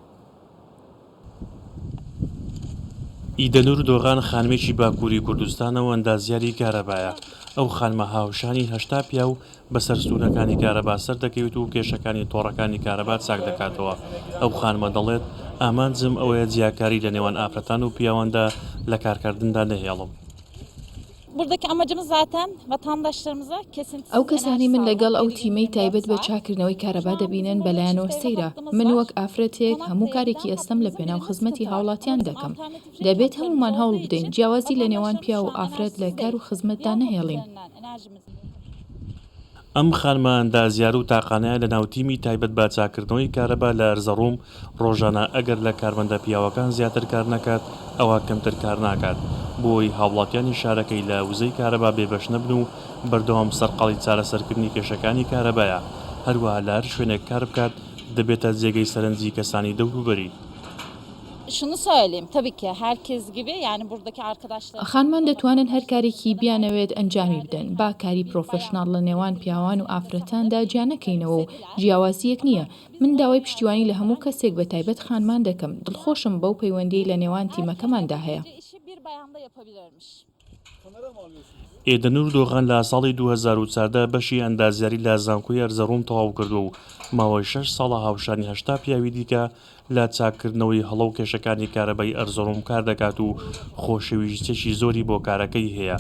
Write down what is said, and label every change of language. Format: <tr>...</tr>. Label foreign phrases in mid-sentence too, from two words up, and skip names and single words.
<ckb>ئیدەنور دۆغان خانمێکی باکووری کوردستانەوە ئەندازیاری کارەبایە. ئەو خانمە هاوشانی هەشتا پیا و بەسەر ستونەکانی کارەبا سەر دەکەوێت و کێشەکانی تۆڕەکانی کارەبا چاک دەکاتەوە. ئەو خانمە دەڵێت ئامانجم ئەوەیە جیاکاری لە نێوان ئافرەتان و پیاواندا لە کارکردندا نەهێڵم.</ckb> <tr>Buradaki amacımız zaten vatandaşlarımıza kesintisiz</tr> <ckb>ئەو کەسانی من لەگەڵ ئەو تیمەی تایبەت بە چاکردنەوەی کارەبا دەبینن بەلایەنەوە سەیرە. من وەک ئافرەتێک هەموو کارێکی ئەستەم لە پێناو خزمەتی هاوڵاتیان دەکەم. دەبێت هەمومان هەوڵ بدەین جیاوازی لە نێوان پیا و ئافرەت لە کار و خزمەتدا نەهێڵین. ئەم خانمە ئەندازیار و تاقانەیە لە ناوتیمی تایبەت بە چاکردنەوەی کارەبا لە ئەرزەڕووم ڕۆژانە ئەگەر لە کارمەندە پیاوەکان زیاتر کار نەکات ئەوە کەمتر کار ناکات بۆی هاوڵاتیانی شارەکەی لە وزەی کارەبا بێبەش نەبن و بەردەوام سەرقەڵی چارەسەرکردنی کێشەکانی کارەبایە هەروەها لە هەر شوێنێک کار بکات دەبێتە جێگەی سەرنجی کەسانی دەوروبەری.</ckb> <tr>Şunu söyleyeyim tabii ki herkes gibi yani buradaki arkadaşlar</tr> <ckb>خانمان دەتوانن هەر کارێکی بیانەوێت ئەنجامی بدەن با کاری پرۆفشناڵ لە نێوان پیاوان و ئافرەتاندا جیانەکەینەوە و جیاوازیەک نییە. من داوای پشتیوانی لە هەموو کەسێک بە تایبەت خانمان دەکەم. دڵخۆشم بەو پەیوەندی لە نێوان تیمەکەماندا هەیە.</ckb> <tr>işi bir bayanda yapabilirmiş.</tr> <ckb>ئێدەنور دۆغان لە ساڵی 2014 بەشی ئەندازیاری لە زانکۆی ئەرزەڕووم تەواو کردو و ماوەی 6 ساڵە هاوشانی هەشتا پیاوی دیکە لە چاکردنەوەی هەڵە و کێشەکانی کارەبای ئەرزەڕووم کار دەکات و خۆشەویستێکی زۆری بۆ کارەکەی هەیە.</ckb>